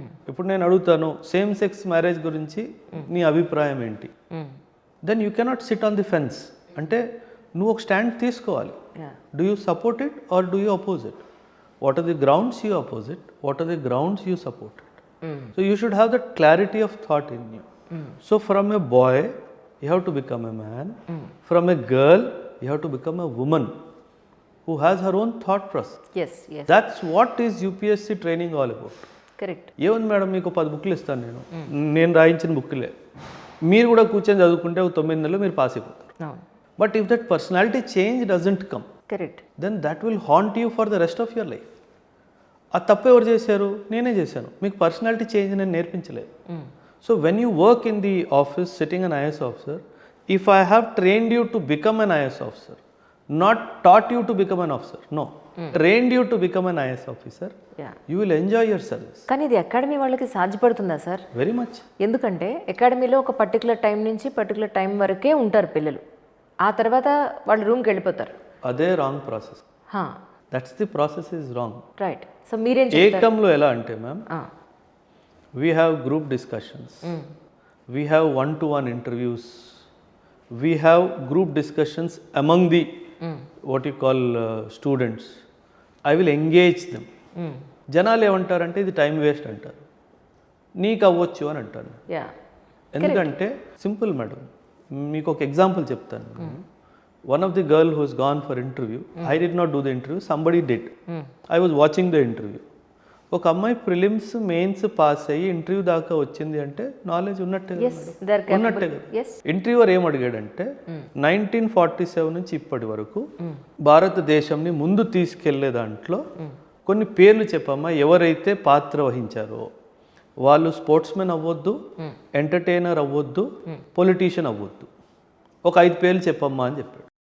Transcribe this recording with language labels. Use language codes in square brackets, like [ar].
[te] ఇప్పుడు నేను అడుగుతాను సేమ్ సెక్స్ మ్యారేజ్ గురించి నీ అభిప్రాయం ఏంటి, [en] Then you cannot sit on the fence. [te] అంటే నువ్వు ఒక స్టాండ్ తీసుకోవాలి. [en] Do you support it or do you oppose it? What are the grounds you oppose it, what are the grounds you support it? So you should have that clarity of thought in you. So from a boy you have to become a man. From a girl you have to become a woman who has her own thought process. Yes. That's what is UPSC training all about. Correct. [te] ఏముంది madam, మీకు 10 బుక్లు ఇస్తాను నేను రాయించిన బుక్లే, మీరు కూడా కూర్చొని చదువుకుంటే 9 నెలలు మీరు పాస్ అయిపోతారు. [en] But if that personality change doesn't come, correct, then that will haunt you for the rest of your life. [te] ఆ తప్పు ఎవరు చేశారు? నేనే చేశాను. మీకు పర్సనాలిటీ చేంజ్ నేను నేర్పించలేదు. [en] So when you work in the office sitting an IAS officer, if I have trained you to become an IAS officer, not taught you to become an officer, no, trained you to become an IAS officer, you will enjoy your service. [te] కానీ ఇది academy వాళ్ళకి సాధ్యపడుతుందా sir? [en] Very much. [te] ఎందుకంటే అకాడమీలో ఒక particular time నుంచి particular time వరకే ఉంటారు పిల్లలు, ఆ తర్వాత వాళ్ళు రూమ్కి వెళ్ళిపోతారు. అదే wrong process. [en] That's the process is wrong. [te] Right. So మీరేం ఏకంలో ఎలా అంటే [en] Ma'am, we have group discussions, we have 1-to-1 interviews, we have group discussions among the what you call students. I will engage them. [te] జనాలు ఏమంటారంటే ఇది time waste అంటారు, నీకు అవ్వచ్చు అని అంటారు. ఎందుకంటే సింపుల్ మేడం, మీకు ఒక ఎగ్జాంపుల్ చెప్తాను. [en] One of the girl who has gone for interview, I did not do the interview, somebody did. I was watching the interview. [te] ఒక అమ్మాయి ప్రిలిమ్స్ మెయిన్స్ పాస్ అయ్యి ఇంటర్వ్యూ దాకా వచ్చింది అంటే నాలెడ్జ్ ఉన్నట్టే కదా. ఇంటర్వ్యూవర్ ఏం అడిగాడంటే 1947 నుంచి ఇప్పటి వరకు భారతదేశంని ముందు తీసుకెళ్లే దాంట్లో కొన్ని పేర్లు చెప్పమ్మా, ఎవరైతే పాత్ర వహించారో వాళ్ళు స్పోర్ట్స్ మెన్ అవ్వద్దు, ఎంటర్టైనర్ అవ్వద్దు, పొలిటీషియన్ అవ్వద్దు, ఒక 5 పేర్లు చెప్పమ్మా అని చెప్పాడు.